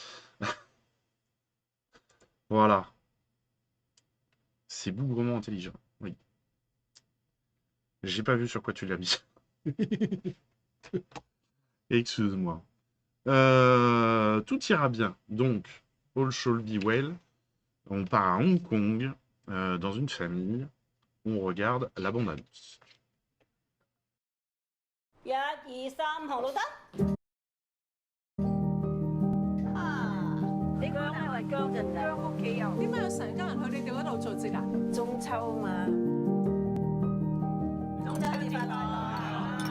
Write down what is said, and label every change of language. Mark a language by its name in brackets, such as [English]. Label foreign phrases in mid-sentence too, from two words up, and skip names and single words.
[French] Voilà. C'est bougrement intelligent, oui. J'ai pas vu sur quoi tu l'as mis. Excuse-moi. Tout ira bien. Donc, [English] all shall be well. [French] On part à Hong Kong, dans une famille. On regarde la bande-annonce. [Cantonese] 1、2、3 號都得。你講係話姜陣咋？姜屋企有。點解有成家人去你哋嗰度做節啊？中秋嘛。中秋節快樂！